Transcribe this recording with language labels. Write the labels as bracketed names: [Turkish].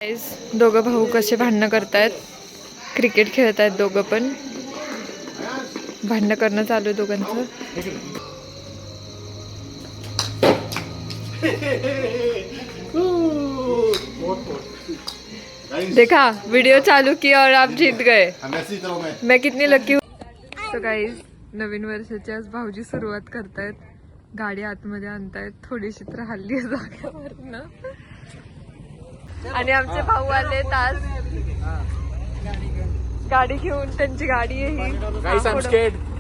[Marathi] Guys दोघं भाऊ कसे भांडणं करतायत. क्रिकेट खेळत आहेत दोघं पण. भांडणं करणं चालू आहे दोघांचं. [Hindi] देखा वीडियो चालू किया और आप जीत गए. मैं कितनी लकी हूँ. [Marathi] तो गाइस नवीन वर्षाची आज भाऊजी सुरुवात करतायत. गाडी आतमध्ये आणतायत. थोडीशी तर हल्ली जागेवरनं. आणि आमचे भाऊ आले तास गाडी घेऊन. त्यांची गाडी आहे ही.